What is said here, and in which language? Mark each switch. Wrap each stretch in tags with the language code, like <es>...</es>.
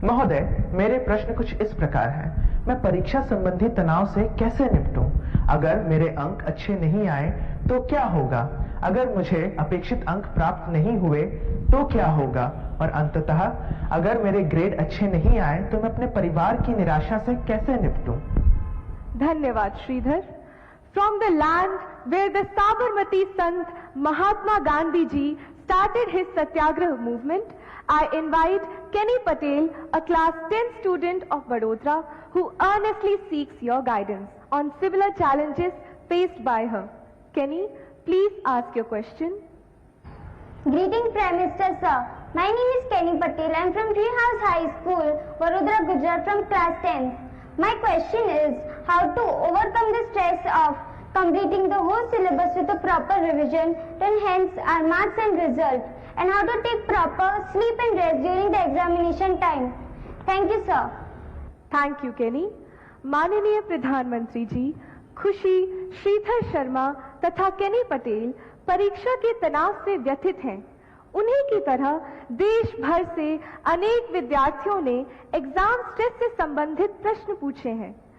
<hi>महोदय, मेरे प्रश्न कुछ इस प्रकार हैं। मैं परीक्षा संबंधी तनाव से कैसे निपटूं? अगर मेरे अंक अच्छे नहीं आए तो क्या होगा? अगर मुझे अपेक्षित अंक प्राप्त नहीं हुए तो क्या होगा? और अंततः अगर मेरे ग्रेड अच्छे नहीं आए तो मैं अपने परिवार की निराशा से कैसे निपटूं? धन्यवाद Shridhar.</hi> <en>From the land where the Sabarmati Sant Mahatma Gandhi ji started his Satyagraha movement, I invite Kenny Patel, a class 10 student of Vadodara, who earnestly seeks your guidance on similar challenges faced by her. Kenny, please ask your question. Greeting Prime Minister sir. My name is Kenny Patel. I am from Treehouse High School, Vadodara, Gujarat, from class 10. My question is how to overcome the stress of completing the whole syllabus with a proper revision to enhance our marks and result, and how to take proper sleep and rest during the examination time. Thank you, sir. Thank you, Kenny.</en> <hi>माननीय प्रधानमंत्री जी, खुशी, श्रीधर शर्मा तथा केनी पटेल परीक्षा के तनाव से व्यथित हैं। उन्हीं की तरह देश भर से अनेक विद्यार्थियों ने एग्जाम स्ट्रेस से संबंधित प्रश्न पूछे हैं।</hi>